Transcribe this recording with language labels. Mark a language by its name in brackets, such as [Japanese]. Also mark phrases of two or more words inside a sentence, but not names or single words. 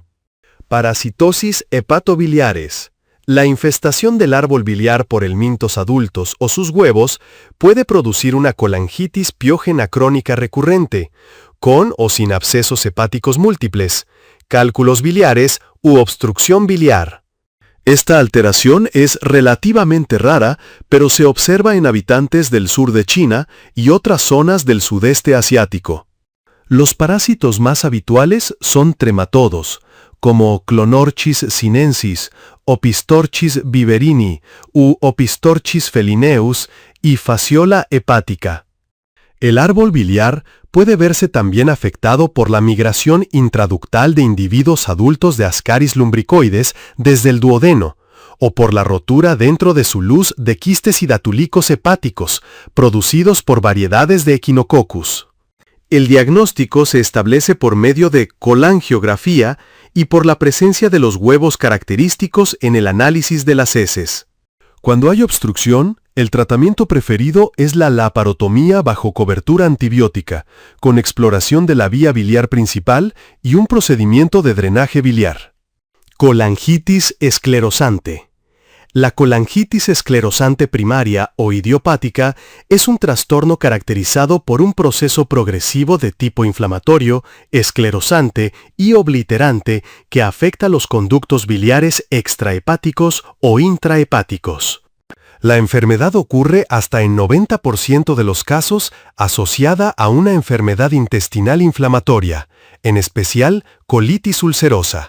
[Spanish] Parasitosis hepatobiliares. La infestación del árbol biliar por helmintos adultos o sus huevos puede producir una colangitis piógena crónica recurrente, con o sin abscesos hepáticos múltiples, cálculos biliares u obstrucción biliar. Esta alteración es relativamente rara, pero se observa en habitantes del sur de China y otras zonas del sudeste asiático. Los parásitos más habituales son trematodos, como Clonorchis sinensis, Opistorchis viverini u Opistorchis felineus y Fasciola hepática. El árbol biliar puede verse también afectado por la migración intraductal de individuos adultos de Ascaris lumbricoides desde el duodeno, o por la rotura dentro de su luz de quistes hidatúlicos hepáticos, producidos por variedades de Echinococcus. El diagnóstico se establece por medio de colangiografía y por la presencia de los huevos característicos en el análisis de las heces. Cuando hay obstrucción, el tratamiento preferido es la laparotomía bajo cobertura antibiótica, con exploración de la vía biliar principal y un procedimiento de drenaje biliar. Colangitis esclerosante. La colangitis esclerosante primaria o idiopática es un trastorno caracterizado por un proceso progresivo de tipo inflamatorio, esclerosante y obliterante que afecta los conductos biliares extrahepáticos o intrahepáticos. La enfermedad ocurre hasta en 90% de los casos asociada a una enfermedad intestinal inflamatoria, en especial colitis ulcerosa.